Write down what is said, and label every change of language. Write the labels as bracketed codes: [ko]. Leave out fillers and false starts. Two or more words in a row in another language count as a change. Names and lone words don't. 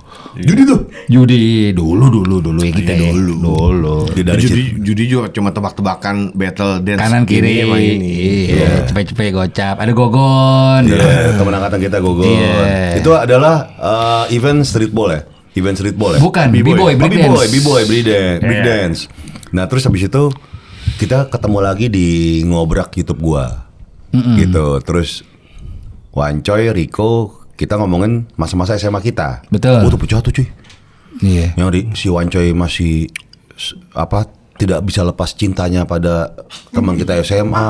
[id] Judi dulu ya kita ya. Dulu. Judi juga cuma tebak-tebakan battle dance. Kanan kiri emang ini. Iya, cepet-cepet gocap. Ada gogon. Teman angkatan kita Gogon. Iya. Itu adalah event streetball ya? Event streetball ya? Bukan, [en] B-boy, break dance. B-boy, break dance. [id] Nah, terus habis itu kita ketemu lagi di ngobrak YouTube gua. Gitu. Terus Wancoy, Riko, kita ngomongin masa-masa SMA kita. Betul. Tuh pecah tuh cuy. Iya. Yang si Wancoy masih tidak bisa lepas cintanya pada teman kita SMA.